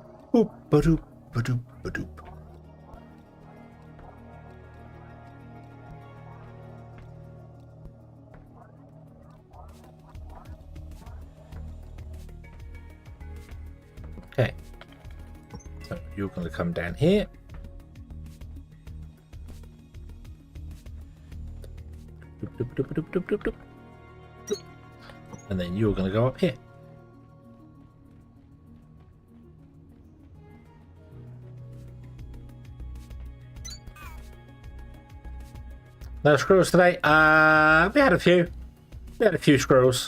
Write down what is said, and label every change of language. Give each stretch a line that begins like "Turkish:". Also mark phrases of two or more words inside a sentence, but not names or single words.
English: Boop, ba-doop, ba-doop, ba-doop. Okay. So you're going to come down here. Doop, doop, doop, doop, doop, doop. And then you're going to go up here. No squirrels today. We had a few. We had a few squirrels.